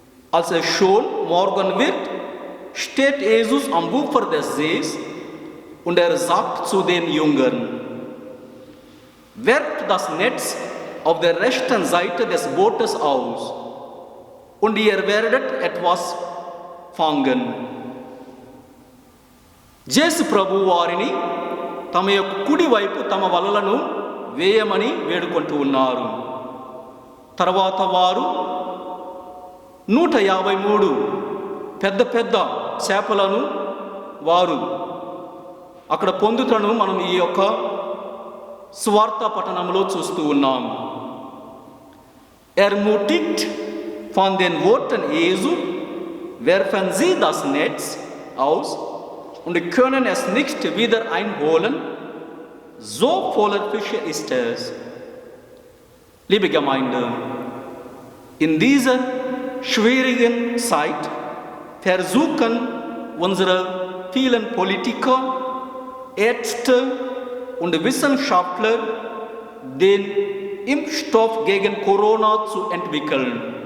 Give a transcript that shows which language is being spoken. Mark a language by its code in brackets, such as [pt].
[de] Als es schon morgen wird, steht Jesus am Ufer des Sees und er sagt zu den Jüngern: Werft das Netz auf der rechten Seite des Bootes aus und ihr werdet etwas fangen. [te] Jesu Prabhu వారిని తమ యొక్క కుడి వైపు తమ వలలను వేయమని వేడుకుంటూ ఉన్నారు. తర్వాత వారు 153 పెద్ద పెద్ద చేపలను వారు అక్కడ పొందుటను మనం ఈ యొక్క సువార్త పఠనంలో చూస్తూ ఉన్నాం. [de] Ermutigt von den Worten Jesu werfen sie das Netz aus und können es nicht wieder einholen. So voller Fische ist es. Liebe Gemeinde, in dieser schwierigen Zeit versuchen unsere vielen Politiker, Ärzte und Wissenschaftler den Impfstoff gegen Corona zu entwickeln.